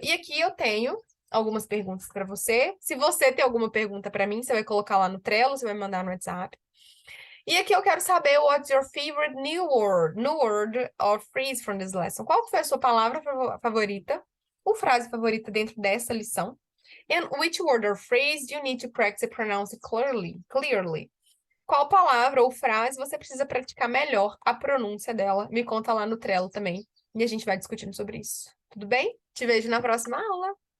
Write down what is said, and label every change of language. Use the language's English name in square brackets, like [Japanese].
[Portuguese] E aqui eu tenho algumas perguntas para você. Se você tem alguma pergunta para mim, você vai colocar lá no Trello, você vai mandar no WhatsApp. E aqui eu quero saber [English] what's your favorite new word or phrase from this lesson. [Portuguese] Qual foi a sua palavra favorita ou frase favorita dentro dessa lição? [English] And which word or phrase do you need to practice and pronounce clearly? [Portuguese] Qual palavra ou frase você precisa praticar melhor a pronúncia dela? Me conta lá no Trello também. E a gente vai discutindo sobre isso. Tudo bem? Te vejo na próxima aula.